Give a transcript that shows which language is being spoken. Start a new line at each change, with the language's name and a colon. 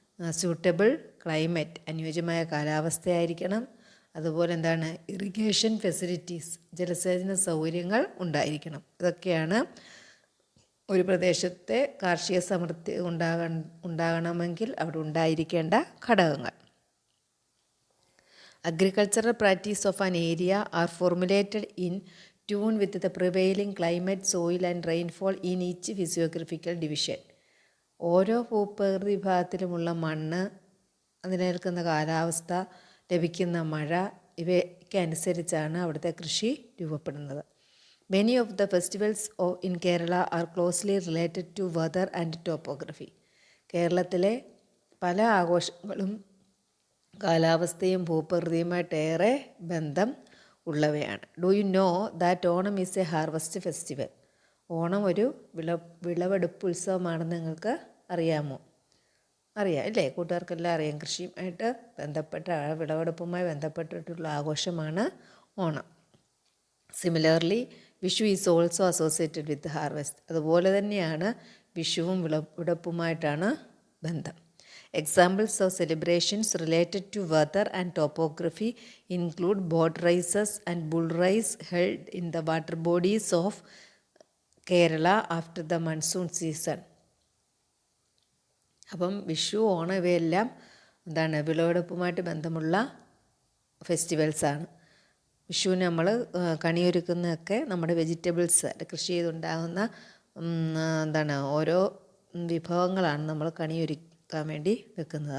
English: suitable climate,
Malayalam: അനുയോജ്യമായ കാലാവസ്ഥയായിരിക്കണം. അതുപോലെ എന്താണ്,
English: irrigation facilities,
Malayalam: ജലസേചന സൗകര്യങ്ങൾ ഉണ്ടായിരിക്കണം. ഇതൊക്കെയാണ് ഒരു പ്രദേശത്തെ കാർഷിക സമൃദ്ധി ഉണ്ടാകണമെങ്കിൽ അവിടെ ഉണ്ടായിരിക്കേണ്ട ഘടകങ്ങൾ.
English: Agricultural practice of an area are formulated in tune with the prevailing climate, soil and rainfall in each physiographical division.
Malayalam: ഓരോ ഭൂപ്രകൃതി വിഭാഗത്തിലുമുള്ള മണ്ണ്, അതിനേൽക്കുന്ന കാലാവസ്ഥ, ലഭിക്കുന്ന മഴ, ഇവയ്ക്ക് അനുസരിച്ചാണ് അവിടുത്തെ കൃഷി രൂപപ്പെടുന്നത്.
English: Many of the festivals in Kerala are closely related to weather and topography.
Malayalam: കേരളത്തിലെ പല ആഘോഷങ്ങളും കാലാവസ്ഥയും ഭൂപ്രകൃതിയുമായിട്ടേറെ ബന്ധം ഉള്ളവയാണ്.
English: Do you know that Onam is a harvest festival?
Malayalam: Onam ഒരു വിളവെടുപ്പ് ഉത്സവമാണെന്ന് നിങ്ങൾക്ക് അറിയാമോ? അറിയാം അല്ലേ? കൂട്ടുകാർക്കെല്ലാം അറിയാം. കൃഷിയുമായിട്ട് ബന്ധപ്പെട്ട, വിളവെടുപ്പുമായി ബന്ധപ്പെട്ടിട്ടുള്ള ആഘോഷമാണ് Onam.
English: Similarly Vishu is also associated with harvest.
Malayalam: അതുപോലെ തന്നെയാണ് വിഷുവും വിളവെടുപ്പുമായിട്ടാണ് ബന്ധം.
English: Examples of celebrations related to weather and topography include boat races and bull race held in the water bodies of Kerala after the monsoon season.
Malayalam: അപ്പം വിഷു, ഓണം ഇവയെല്ലാം എന്താണ്, വിളവെടുപ്പുമായിട്ട് ബന്ധമുള്ള ഫെസ്റ്റിവൽസാണ്. വിഷുവിന് നമ്മൾ കണിയൊരുക്കുന്നതൊക്കെ നമ്മുടെ വെജിറ്റബിൾസ്, കൃഷി ചെയ്തുണ്ടാകുന്ന എന്താണ്, ഓരോ വിഭവങ്ങളാണ് നമ്മൾ കണിയൊരുക്കാൻ വേണ്ടി വെക്കുന്നത്.